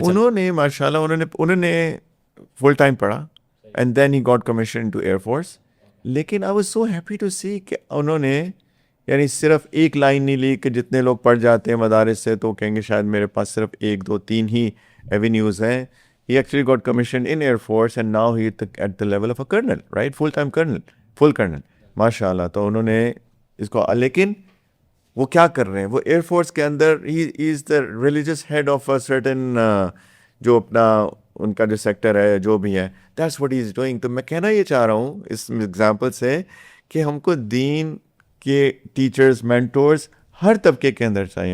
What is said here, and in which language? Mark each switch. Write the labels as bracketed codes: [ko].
[ur] انہوں نے ماشاء اللہ انہوں نے فل ٹائم پڑھا [en] And then he got commission to air force. [ur] لیکن [en] I was so happy to see [ur] کہ انہوں نے یعنی صرف ایک لائن نہیں لی کہ جتنے لوگ پڑھ جاتے ہیں مدارس سے تو کہیں گے شاید میرے پاس صرف 1 2 3 ہی ایونیوز ہیں. [en] He actually got commissioned in Air Force and now he is at the level of a colonel, right? Full-time colonel, full colonel. [ur] ماشاءاللہ. تو انہوں نے اس کو، لیکن وہ کیا کر رہے ہیں، وہ ایئر فورس کے اندر [en] he is the religious head of a certain [ur] جو اپنا ان کا جو سیکٹر ہے جو بھی ہے، [en] that's what he is doing. [ur] تو میں کہنا یہ چاہ رہا ہوں اس ایگزامپل سے کہ ہم کو دین کے ٹیچرز، مینٹورز ہر طبقے کے اندر چاہیے.